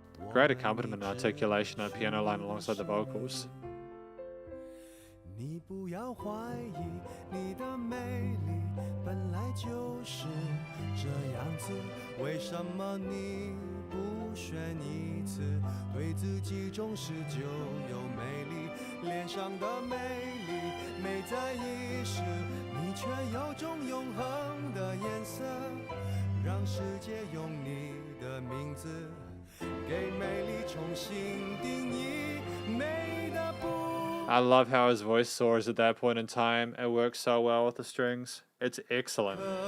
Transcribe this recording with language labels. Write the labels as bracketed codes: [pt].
[en] Great accompaniment and articulation on piano line alongside the vocals. [zh] 你不要怀疑，你的美丽本来就是这样子，为什么你不选一次？对自己重视就有魅力，脸上的美丽美在一时，你却有种永恒的颜色，让世界用你的名字给美丽重新定义，美的不。 [en] I love how his voice soars at that point in time. It works so well with the strings. It's excellent.